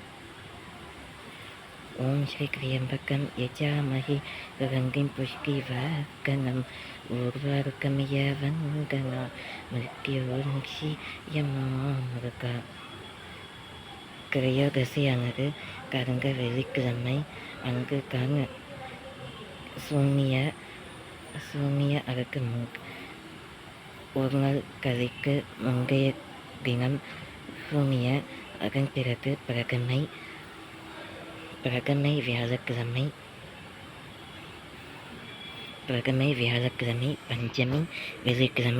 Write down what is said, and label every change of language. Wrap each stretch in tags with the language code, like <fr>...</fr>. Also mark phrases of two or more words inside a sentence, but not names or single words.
<sa>ओम श्री त्र्यंबकं यजामहे सुगंधिं पुष्टिवर्धनम् उर्वारुकमिव वन्दना मृत्योर्मुक्षीयमामृता.</sa> <ta>திரையோதசியானது கடந்த வெள்ளிக்கிழமை. அங்கு தான் சூனிய அதற்கு ஒரு நாள் கதைக்கு முந்தைய தினம் சூனிய அதன் பிறகு பிரகமை வியாழக்கிழமை, பஞ்சமி வெள்ளிக்கிழமை.</ta>